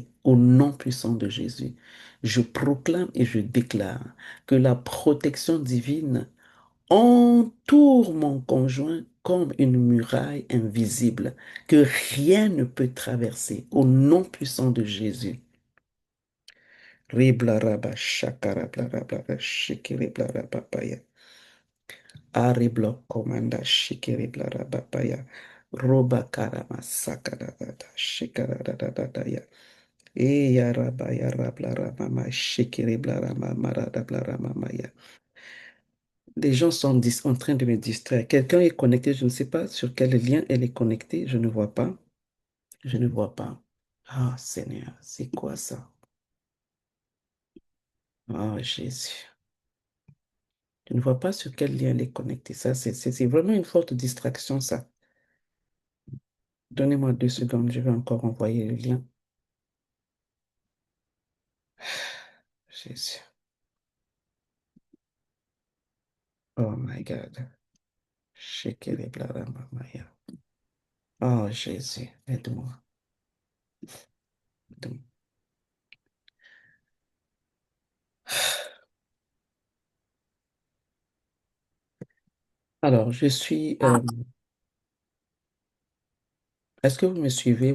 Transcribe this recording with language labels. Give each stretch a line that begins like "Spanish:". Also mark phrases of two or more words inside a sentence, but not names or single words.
French: Au nom puissant de Jésus, je proclame et je déclare que la protection divine entoure mon conjoint comme une muraille invisible que rien ne peut traverser. Au nom puissant de Jésus. Riblaraba shakarablaraba shikiriblarabapaya. Ariblo komanda shikiriblarabapaya. Roba karama sakaradada shikaradadadaya. Eyarabaya rablaramama shikiriblarama maradablaramamaya. Des gens sont en train de me distraire. Quelqu'un est connecté, je ne sais pas sur quel lien elle est connectée, je ne vois pas. Je ne vois pas. Ah, Seigneur, c'est quoi ça? Oh, Jésus. Je ne vois pas sur quel lien elle est connectée. Ça, c'est vraiment une forte distraction, ça. Donnez-moi 2 secondes, je vais encore envoyer le lien. Jésus.
English: Oh my God. Shekere blarama maya.
French: Oh, Jésus, aide-moi. Aide-moi. Alors, est-ce que vous me suivez?